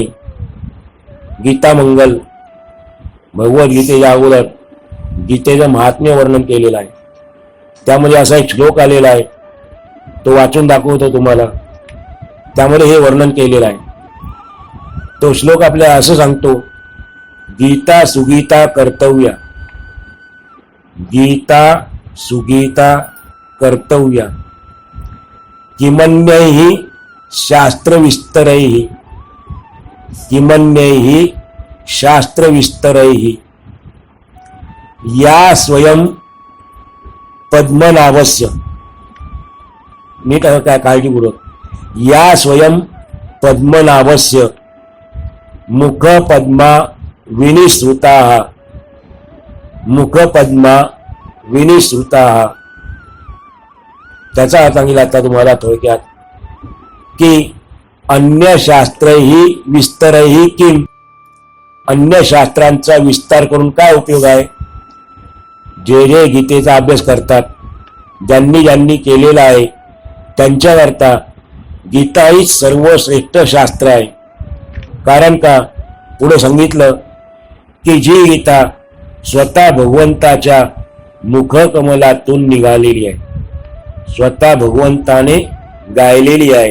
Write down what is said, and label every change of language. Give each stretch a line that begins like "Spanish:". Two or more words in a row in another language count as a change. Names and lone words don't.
Marathi: गीता मंगल भगवद्गीतेच्या अगोदर गीतेचं महात्म्य वर्णन केलेलं आहे. त्यामध्ये असा एक श्लोक आलेला आहे, तो वाचून दाखवतो तुम्हाला. त्यामध्ये हे वर्णन केलेलं आहे. तो श्लोक आपल्याला असं सांगतो,
Sanskrit: गीता सुगीता कर्तव्या, गीता सुगीता कर्तव्या, किमन्यैहि शास्त्रविस्तरैहि, किमन्यैहि शास्त्रविस्तरैहि, या स्वयं पद्मनाभस्य,
Marathi: नीट काय काळजीपूर्वक,
Sanskrit: या स्वयं पद्मनाभस्य मुख पद्मा विनिसृताः, मुख पद्मा विनिसृताः.
Marathi: त्याचा अर्थ सांगितला आता तुम्हाला थोडक्यात की
Sanskrit: अन्य शास्त्रही विस्तरही किम,
Marathi: अन्य शास्त्रांचा विस्तार करून काय उपयोग आहे. जे जे गीतेचा अभ्यास करतात, ज्यांनी ज्यांनी केलेला आहे, त्यांच्याकरता गीता ही सर्वश्रेष्ठ शास्त्र आहे. कारण का, पुढे सांगितलं की जी गीता स्वतः भगवंताच्या मुखकमलातून निघालेली आहे, स्वतः भगवंताने गायलेली आहे.